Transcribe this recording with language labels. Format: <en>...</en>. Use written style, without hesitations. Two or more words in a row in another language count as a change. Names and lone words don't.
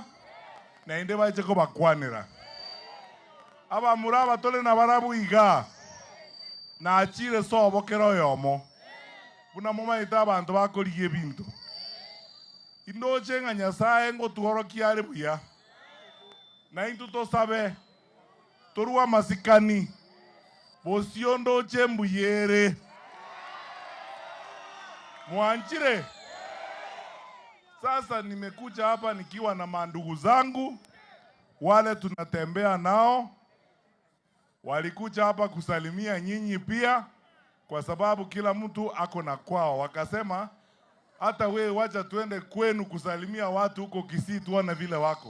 <guz>na inde baicheko bakwanira abamura batole na barabu iga na achire sobokero yomo buna momaita abantu bakorigie ebinto indoche nga Nyasaye ngotugorokia ari buya na intu tosabe torua masikani bosiondo chembuyere mwanchire.</guz> <sw>Sasa nimekuja hapa nikiwa na mandugu zangu wale tunatembea nao, walikuja hapa kusalimia nyinyi pia, kwa sababu kila mtu ako na kwao. Wakasema hata wewe wacha tuende kwenu kusalimia watu huko Kisii tuone vile wako.</sw>